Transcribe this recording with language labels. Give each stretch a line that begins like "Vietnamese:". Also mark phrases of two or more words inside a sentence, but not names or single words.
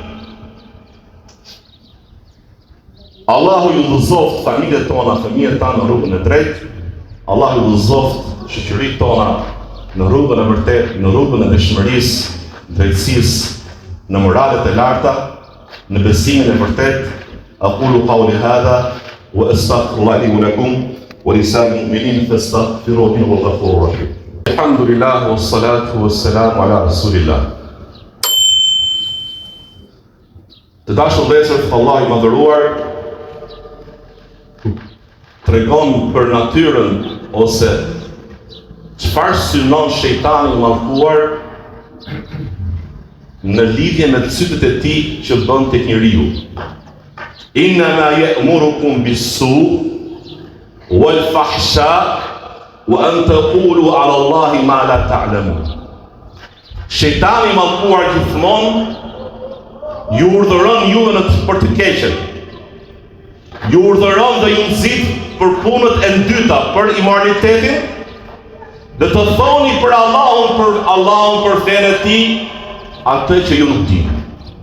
Albanian: Allahu ju udhëzoft familjet tona, fëmijët tanë në rrugën e drejtë. Allahu ju udhëzoft shoqëritë tona në rrugën e vërtetë, në rrugën e dëshmërisë, drejtësisë, në moralet e larta, në besimin e vërtetë.
Arabic: أقول قولي هذا وأستغفر الله لي ولكم ولسائر المؤمنين فاستغفروه إنه هو الغفور الرحيم. الحمد لله والصلاة والسلام على رسول الله.
Albanian: Të dashur vëllezër, Allahu i Madhëruar tregon për natyrën ose çfarë synon shejtani i mallkuar në lidhje me cytet e tij që bën tek njeriu.
Arabic: إنما يأمركم بالسوء والفحشاء وأن تقولوا على الله ما لا تعلمون.
Albanian: Shejtani i mallkuar gjithmonë ju urdhëron juve për të keqen. Ju urdhëron dhe ju nxit për punët e dyta, për imoralitetin, dhe të thoni për Allahun, për fenë e tij, atë që ju nuk dini.